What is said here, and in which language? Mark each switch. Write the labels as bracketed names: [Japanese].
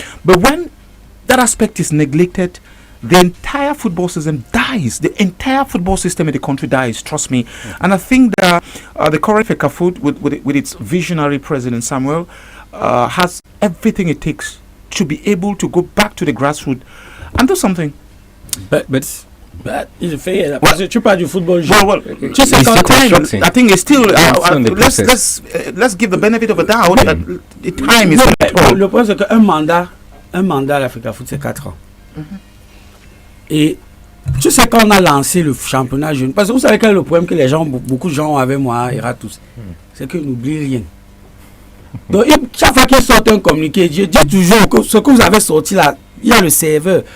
[English] But when that aspect is neglected, the entire football system dies. The entire football system in the country dies, trust me. And I think that the current Fecafoot, with its visionary president Samuel, has everything it takes to be able to go back to the grassroots and do something. [French] But il fait parce que tu parles du football. [English] Just I think it's still let's give the benefit of a doubt. The time is [French] le point c'est qu'un mandat à l'Africa Foot c'est 4 ans. Et tu sais, quand on a lancé le championnat jeune, parce que vous savez quel est le problème que beaucoup de gens ont avec moi, tous, c'est qu'ils n'oublient rien. Donc, chaque fois qu'ils sortent un communiqué, je dis toujours que ce que vous avez sorti là, il y a le serveur.